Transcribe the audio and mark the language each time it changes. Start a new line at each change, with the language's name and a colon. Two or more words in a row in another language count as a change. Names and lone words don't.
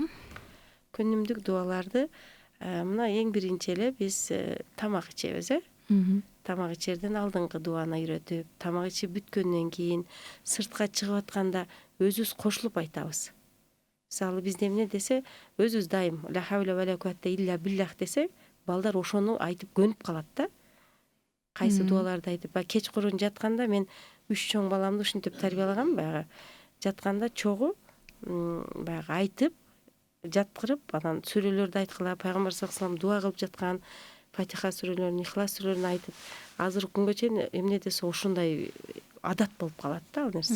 Kyrgyz: Күнүмдүк дубаларды мына эң биринчи эле биз тамак ичебиз, Тамак ичерден алдыңкы дубаны үйрөтүп, тамак ичип бүткөндөн кийин сыртка чыгып атканда өзүбүз кошулуп айтабыз. Мисалы бизде эмне десе, өзүбүз дайым
Arabic: لا حول ولا قوة إلا بالله
Kyrgyz: десе, балдар ошону айтып көнүп калат да. Кайсы дубаларды айтып, кечкурун жатканда мен 3 чоң баламды ушинтип тарбиялагам, баягы жатканда чогуу баягы айтып, жаткырып анан сүрөлөрдү айткыла, пайгамбар
Arabic: صلى الله عليه وسلم
Kyrgyz: дуа кылып жаткан Фатиха сүрөлөрүн, Ихлас сүрөлөрүн айтып, азыркы күнгө чейин эмне десе ушундай адат болуп калат да ал нерсе.